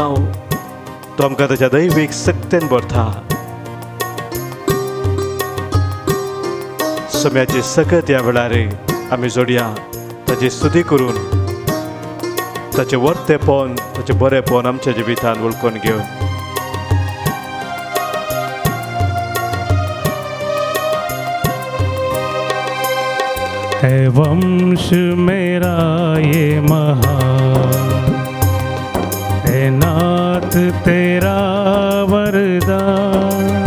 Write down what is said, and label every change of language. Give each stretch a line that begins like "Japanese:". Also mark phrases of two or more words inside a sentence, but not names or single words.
Konkani: तो आमकां ताच्या दैवीक सक्तेन भरता. सोम्याची सकत ह्या वेळार आमी जोडया ताची स्तुती करून ताचें वर्तेपण ताचें बरेंपण आमच्या जिवितांत वळखून घेवन.
Hindi: है वंश मेरा ये महान है नाथ तेरा वरदान.